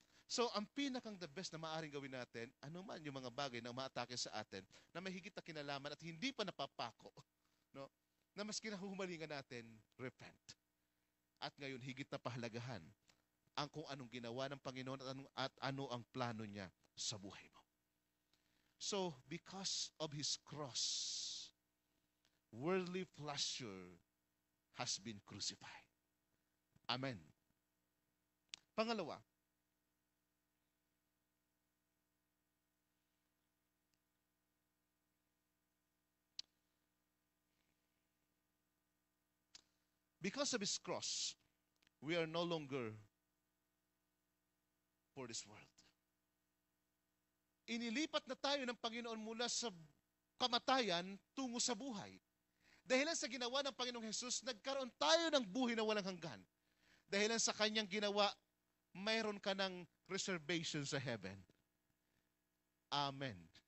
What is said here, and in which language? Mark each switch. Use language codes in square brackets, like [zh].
[tl] So, ang pinakang the best na maaaring gawin natin, ano man yung mga bagay na umaatake sa atin, na may higit na kinalaman at hindi pa napapako, no? Na mas kinahuhumalingan natin, repent. At ngayon, higit na pahalagahan ang kung anong ginawa ng Panginoon at ano ang plano niya sa buhay mo. [en] So, because of His cross, worldly pleasure has been crucified. Amen. [tl] Pangalawa, [en] because of His cross, we are no longer for this world. [tl] Inilipat na tayo ng Panginoon mula sa kamatayan tungo sa buhay. Dahilan sa ginawa ng Panginoong Hesus, nagkaroon tayo ng buhay na walang hanggan. Dahilan sa kanyang ginawa, mayroon ka ng reservation sa heaven. Amen.